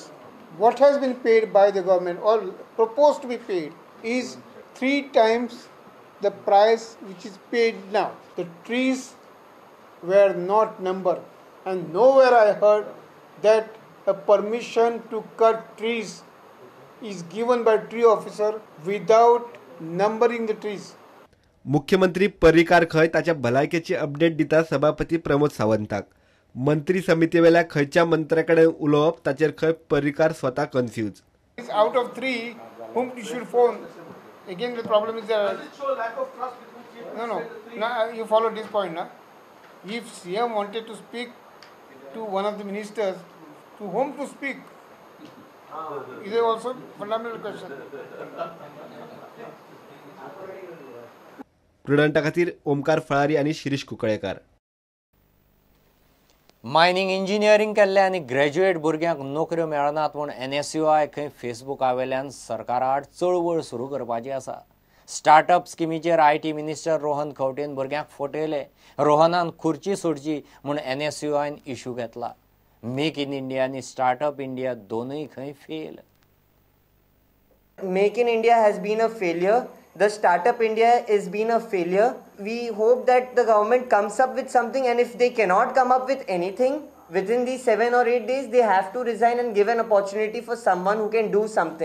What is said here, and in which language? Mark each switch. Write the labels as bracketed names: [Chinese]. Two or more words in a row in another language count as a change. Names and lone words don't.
[English] What has been paid by the government or proposed to be paid is 3 times the price which is paid now. The trees were not numbered, and nowhere I heard that a permission to cut trees is given by tree officer without numbering the trees. [Konkani] मुख्यमंत्री पर्रीकार खंय ताच्या भलायकेची अपडेट दिता सभापती प्रमोद सावंताक। मंत्री समिती वेल्या खंयच्या मंत्र्याकडे उलोवप ताचेर खंय पर्रीकार स्वता कन्फ्यूज। [English] Out of 3, whom you should phone? Again, the problem is that no. Now you follow this point, na? If CM wanted to speak to one of the ministers, to whom to speak? Is also fundamental question. [Konkani] प्रुडंटा खातीर ओमकार फळारी आनी शिरीष कुंकळेकार। [English] mining engineering [Konkani] केल्ल्या आनी ग्रॅज्युएट भुरग्यांक नोकऱ्यो मेळनात म्हूण NSUI खंय फेसबुका वेल्यान सरकारा आड चळवळ सुरू करपाची आसा। स्टार्टअप स्किमीचेर [English] IT minister [Konkani] रोहन खंवटेन भुरग्यांक फटयले। रोहनान खुर्ची सोडची म्हूण NSUIन इश्यू घेतला। मेक इन इंडिया आनी स्टार्टअप इंडिया दोनूय खंय फेल। [English] Make in India has been a failure. The Startup India has been a failure. We hope that the government comes up with something, and if they cannot come up with anything within these 7 or 8 days, they have to resign and give an opportunity for someone who can do something.